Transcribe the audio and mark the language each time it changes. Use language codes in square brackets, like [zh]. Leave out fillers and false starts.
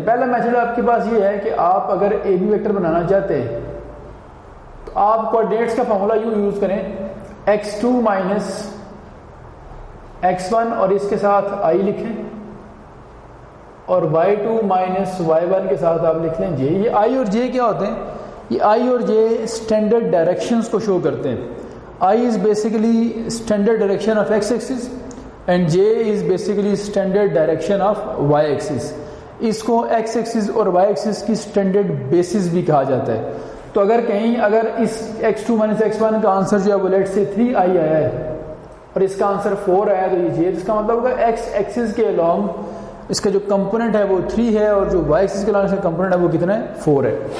[ur] پہلا میتھڈ آپ کے پاس یہ ہے کہ آپ اگر اے بی ویکٹر بنانا چاہتے ہیں تو آپ کوآرڈینیٹس کا فارمولا یوز کریں, x2 مائنس x1 اور اس کے ساتھ i لکھیں, اور y2 مائنس y1 کے ساتھ آپ لکھ لیں j. یہ i اور j کیا ہوتے ہیں؟ یہ i اور j اسٹینڈرڈ ڈائریکشنز کو شو کرتے ہیں. [en] I is basically standard direction of x-axis and j is basically standard direction of y-axis. [ur] اس کو x-axis اور y-axis کی standard basis بھی کہا جاتا ہے. تو اگر اس x2 minus x1 کا آنسر جو ہے وہ لیٹ سے 3i آیا ہے اور اس کا آنسر 4 آیا تو یہ j, اس کا مطلب ہوگا x-axis کے along اس کا جو کمپوننٹ ہے وہ 3 ہے اور جو y-axis کے along اس کا کمپوننٹ ہے وہ کتنا ہے 4 ہے.